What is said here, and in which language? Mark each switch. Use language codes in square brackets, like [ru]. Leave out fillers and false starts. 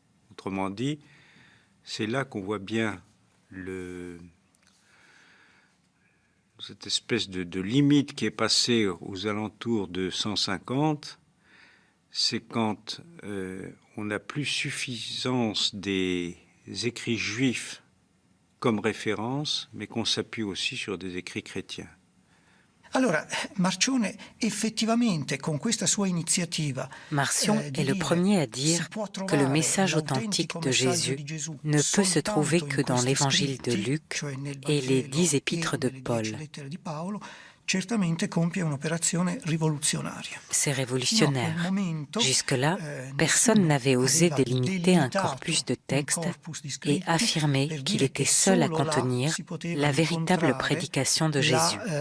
[fr] Autrement dit, c'est là qu'on voit bien cette espèce de limite qui est passée aux alentours de 150, c'est quand on n'a plus suffisance des écrits juifs comme référence, mais qu'on s'appuie aussi sur des écrits chrétiens. [it] Allora, Marcione, effettivamente, con questa sua iniziativa, [fr] Marcion est le premier à dire que le message authentique de Jésus ne peut se trouver que dans l'évangile de Luc et les 10 épîtres de Paul. [it] Certamente compie un'operazione rivoluzionaria. [fr] C'est révolutionnaire. Jusque-là, personne n'avait osé délimiter un corpus de textes et affirmer qu'il était seul à contenir la véritable prédication de Jésus.